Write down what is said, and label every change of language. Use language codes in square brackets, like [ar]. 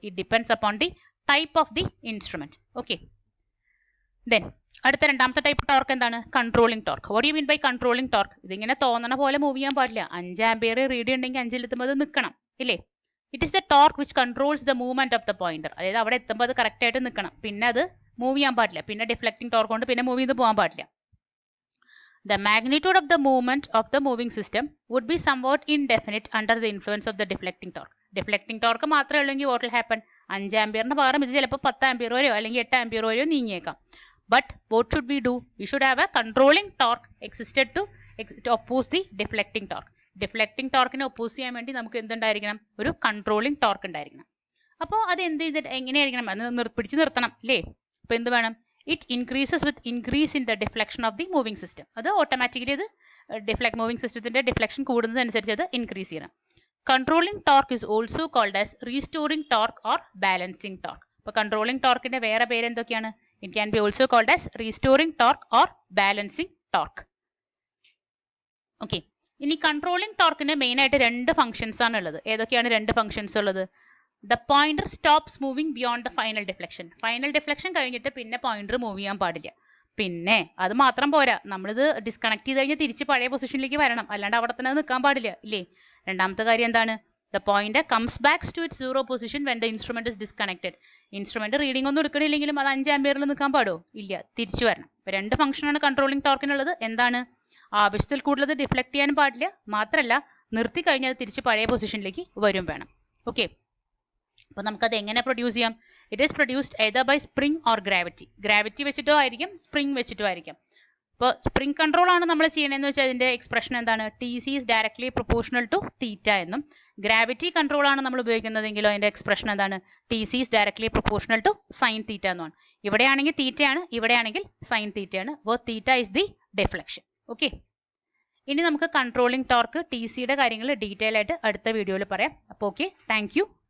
[en] It depends upon the type of the instrument. Okay, then [ml] അടുത്ത രണ്ടാമത്തെ type torque എന്താണ്? [en] Controlling torque. What you mean by controlling torque? [ml] ഇതിങ്ങനെ തോന്നണ പോലെ move ചെയ്യാൻ പാടില്ല. 5 ആംപിയർ റീഡ് ഉണ്ടെങ്കിൽ 5-ൽ എത്തുമ്പോൾ അത് നിൽക്കണം ഇല്ലേ? [en] It is the torque which controls the movement of the pointer. [ml] അതായത് അവിടെ എത്തുമ്പോൾ അത് കറക്റ്റ് ആയിട്ട് നിൽക്കണം, പിന്നെ അത് മൂവ് ചെയ്യാൻ പാടില്ല. പിന്നെ ഡിഫ്ലക്റ്റിംഗ് ടോർക്ക് കൊണ്ട് പിന്നെ മൂവ് ചെയ്ത് പോകാൻ പാടില്ല. [en] The magnitude of the movement of the moving system would be somewhat indefinite under the influence of the deflecting torque. Deflecting torque [ml] മാത്രമേ ഉള്ളെങ്കിൽ [en] what will happen? [ml] 5 ആംപിയറിന് പകരം ഇത് ചിലപ്പോൾ 10 ആംപിയർ വരെയോ അല്ലെങ്കിൽ 8 ampere വരെയോ നീങ്ങിയേക്കാം. [en] But what should we do? We should have a controlling torque existed to oppose the deflecting torque. [ml] Deflecting ടോർക്കിനെ oppose ചെയ്യാൻ വേണ്ടി നമുക്ക് എന്തുണ്ടായിരിക്കണം? ഒരു കൺട്രോളിംഗ് ടോർക്ക് ഉണ്ടായിരിക്കണം. അപ്പോൾ അത് എങ്ങനെയായിരിക്കണം? അത് പിടിച്ച് നിർത്തണം അല്ലേ? അപ്പോൾ എന്ത് വേണം? [en] It increases with increase in the deflection of the moving system. [ml] അത് ഓട്ടോമാറ്റിക്കലി അത് മൂവിംഗ് സിസ്റ്റത്തിന്റെ ഡിഫ്ലക്ഷൻ കൂടുന്നതനുസരിച്ച് അത് ഇൻക്രീസ് ചെയ്യണം. [en] Controlling torque is also called as restoring torque or balancing torque. [ml] അപ്പോൾ കൺട്രോളിംഗ് ടോർക്കിന്റെ വേറെ പേര് എന്തൊക്കെയാണ്? [en] It can be also called as restoring torque or balancing torque. Okay. [ml] ഇനി കൺട്രോളിംഗ് ടോർക്കിന് മെയിൻ ആയിട്ട് 2 ഫംഗ്ഷൻസ് ആണ് ഉള്ളത്. ഏതൊക്കെയാണ് 2 ഫംഗ്ഷൻസ് ഉള്ളത്? [en] the pointer stops moving beyond the [ml] final deflection. Final deflection കഴിഞ്ഞിട്ട് പിന്നെ പോയിന്റർ മൂവ് ചെയ്യാൻ പാടില്ല. പിന്നെ അത് മാത്രം പോരാ, നമ്മളിത് ഡിസ്കണക്ട് ചെയ്ത് കഴിഞ്ഞാൽ തിരിച്ച് പഴയ പൊസിഷനിലേക്ക് വരണം, അല്ലാണ്ട് അവിടെ തന്നെ നിൽക്കാൻ പാടില്ല ഇല്ലേ? രണ്ടാമത്തെ കാര്യം എന്താണ്? [en] The pointer comes back to its zero position when the instrument is disconnected. [ml] Instrument reading ഒന്നും എടുക്കണില്ലെങ്കിലും അത് 5 ആംപിയറിൽ നിൽക്കാൻ പാടോ? ഇല്ല, തിരിച്ചു വരണം. അപ്പോൾ 2 ഫംഗ്ഷനാണ് കൺട്രോളിംഗ് ടോർക്കിനുള്ളത്. എന്താണ്? ആവശ്യത്തിൽ കൂടുതൽ ഡിഫ്ലക്ട് ചെയ്യാൻ പാടില്ല, മാത്രമല്ല നിർത്തി കഴിഞ്ഞാൽ തിരിച്ച് പഴയ പൊസിഷനിലേക്ക് വരും വേണം. ഓക്കെ, അപ്പോൾ നമുക്കത് എങ്ങനെ പ്രൊഡ്യൂസ് ചെയ്യാം? [en] It is produced either by spring or gravity. [ml] Gravity വെച്ചിട്ടോ ആയിരിക്കും, സ്പ്രിംഗ് വെച്ചിട്ടോ ആയിരിക്കും. ഇപ്പോൾ സ്പ്രിംഗ് കൺട്രോൾ ആണ് നമ്മൾ ചെയ്യണമെന്ന് വെച്ചാൽ അതിന്റെ എക്സ്പ്രഷൻ എന്താണ്? [en] TC is directly proportional to theta [ml] എന്നും. ഗ്രാവിറ്റി കൺട്രോൾ ആണ് നമ്മൾ ഉപയോഗിക്കുന്നതെങ്കിലോ അതിന്റെ എക്സ്പ്രഷൻ എന്താണ്? [en] TC is directly proportional to sin theta എന്നുമാണ്. [ml] ഇവിടെയാണെങ്കിൽ തീറ്റ ആണ്, ഇവിടെയാണെങ്കിൽ സൈൻ തീറ്റ ആണ്. അപ്പോൾ [en] Theta is the deflection. [ml] Okay, ഇനി നമുക്ക് കൺട്രോളിംഗ് ടോർക്ക് TCയുടെ കാര്യങ്ങൾ ഡീറ്റെയിൽ ആയിട്ട് അടുത്ത വീഡിയോയിൽ പറയാം. അപ്പോൾ ഓക്കെ, താങ്ക് യു.